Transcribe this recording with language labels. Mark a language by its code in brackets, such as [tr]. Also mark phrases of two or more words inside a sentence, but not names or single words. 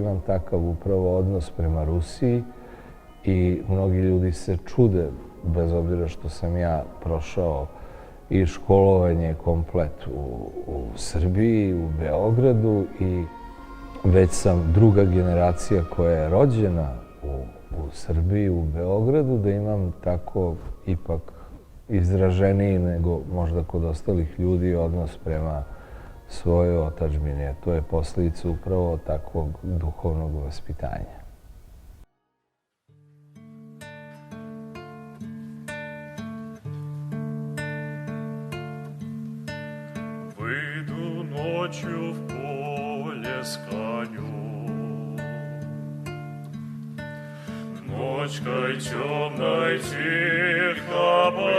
[sr] imam takav upravo odnos prema Rusiji i mnogi ljudi se čude, bez obzira što sam ja prošao i školovanje komplet u Srbiji, u Beogradu i već sam druga generacija koja je rođena u Srbiji, u Beogradu, da imam tako ipak izraženiji nego možda kod ostalih ljudi odnos prema svojoj otadžbini. To je posljedica upravo takvog duhovnog vaspitanja. [ru] Выйду ночью в поле с конем, ночкой темной тихо